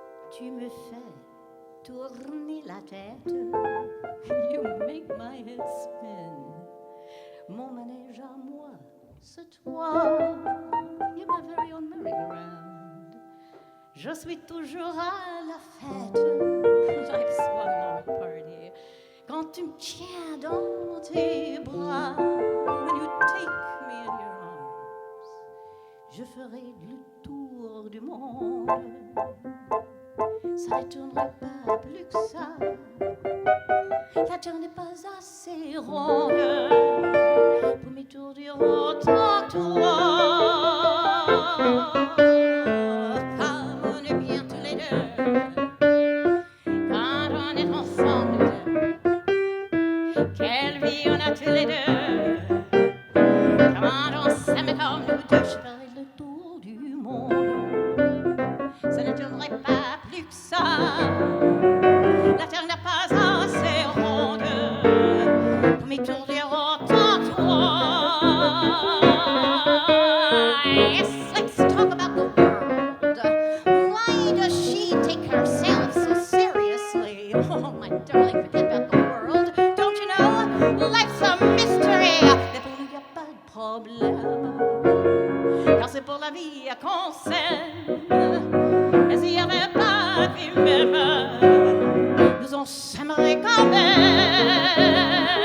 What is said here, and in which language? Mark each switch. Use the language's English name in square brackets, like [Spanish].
[French] Tu me fais tourner la tête. [English] You make my head spin. [French] Mon manège à moi, c'est toi. [English] You're my very own merry-go-round. [French] Je suis toujours à la fête. [English] Life's one long party. [French] Quand tu me tiens dans tes bras, [English] when you take me in your arms, [French] je ferai le tour du monde. Ça ne tournerait pas plus que ça. La terre n'est pas assez ronde pour m'étourdir autant que toi. Car on est bien tous les deux quand on est ensemble. Quelle vie on a tous les deux quand on s'aime comme nous deux. Je ferai le tour du monde. Ça ne tournerait pas plus que ça. La terre n'est pas assez ronde pour m'étourdir autant que toi. [English] Yes, let's talk about the world. Why does she take herself so seriously? Oh, my darling, forget about the world. Don't you know? Life's a mystery. [French] Mais pour nous, y a pas de problème. Car c'est pour la vie qu'on s'aime. Et s'il y avait pas de vie même, nous on s'aimerait quand même.